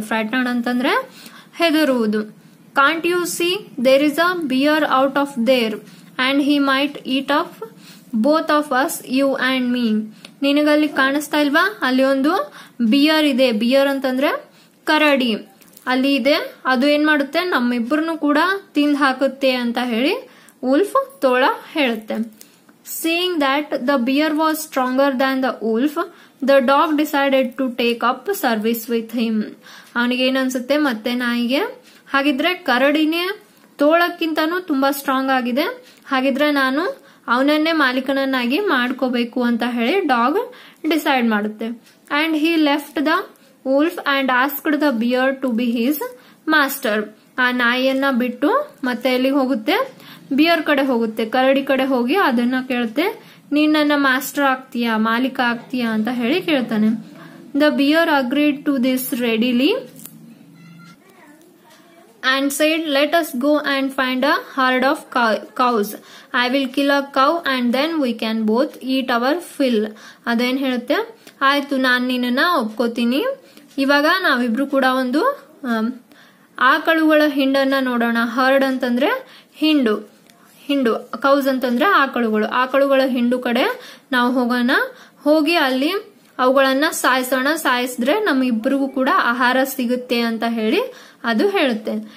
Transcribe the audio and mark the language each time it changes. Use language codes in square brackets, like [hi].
[kn] ಫ್ರೈಟನ್ಡ್ ಅಂತಂದ್ರೆ ಹೆದರುವುದು. [en] Can't you see there is a bear out of there and he might eat of both of us, you and me. [kn] ನಿನಗಲ್ಲಿ ಕಾಣಿಸ್ತಾ ಇಲ್ವಾ, ಅಲ್ಲಿ ಒಂದು beer ಇದೆ. Beer ಅಂತಂದ್ರೆ ಕರಡಿ ಅಲ್ಲಿ ಇದೆ, ಅದು ಏನ್ ಮಾಡುತ್ತೆ, ನಮ್ಮಿಬ್ಬರನ್ನು ಕೂಡ ತಿಂದು ಹಾಕುತ್ತೆ ಅಂತ ಹೇಳಿ ಉಲ್ಫ್ ತೋಳ ಹೇಳುತ್ತೆ. [en] Seeing that the bear was stronger than the wolf, the dog decided to take up service with him. [kn] ಅವನಿಗೆ ಏನನ್ಸುತ್ತೆ, ಮತ್ತೆ ನಾಯಿಗೆ, ಹಾಗಿದ್ರೆ ಕರಡಿನೇ ತೋಳಕ್ಕಿಂತಾನು ತುಂಬಾ ಸ್ಟ್ರಾಂಗ್ ಆಗಿದೆ, ಹಾಗಿದ್ರೆ ನಾನು ಅವನನ್ನೇ ಮಾಲೀಕನನ್ನಾಗಿ ಮಾಡ್ಕೋಬೇಕು ಅಂತ ಹೇಳಿ ಡಾಗ್ ಡಿಸೈಡ್ ಮಾಡುತ್ತೆ. [en] And he left the wolf and asked the bear to be his master. [kn] ಆ ನಾಯಿಯನ್ನ ಬಿಟ್ಟು ಮತ್ತೆ ಎಲ್ಲಿ ಹೋಗುತ್ತೆ, ಬಿಯರ್ ಕಡೆ ಹೋಗುತ್ತೆ, ಕರಡಿ ಕಡೆ ಹೋಗಿ ಅದನ್ನ ಕೇಳುತ್ತೆ, ನೀನ್ ನನ್ನ ಮಾಸ್ಟರ್ ಆಗ್ತೀಯಾ, ಮಾಲೀಕ ಆಗ್ತೀಯಾ ಅಂತ ಹೇಳಿ ಕೇಳ್ತಾನೆ. [en] The bear agreed to this readily and said, let us go and find a herd of cows. I will kill a cow and then we can both eat our fill. [kn] ಅದೇನ್ ಹೇಳುತ್ತೆ, ಆಯ್ತು ನಾನ್ ನಿನ್ನ ಒಪ್ಕೋತೀನಿ, ಇವಾಗ ನಾವಿಬ್ರು ಕೂಡ ಒಂದು ಆಕಳುಗಳ ಹಿಂಡನ್ನ ನೋಡೋಣ. ಹರ್ಡ್ ಅಂತಂದ್ರೆ ಹಿಂಡು, ಕೌಸ್ ಅಂತಂದ್ರೆ ಆಕಳುಗಳ ಹಿಂಡು ಕಡೆ ನಾವು ಹೋಗೋಣ, ಹೋಗಿ ಅಲ್ಲಿ ಅವುಗಳನ್ನ ಸಾಯಿಸಿದ್ರೆ ನಮ್ಮಿಬ್ಬರಿಗೂ ಕೂಡ ಆಹಾರ ಸಿಗುತ್ತೆ ಅಂತ ಹೇಳಿ ಅದು ಹೇಳುತ್ತೆ.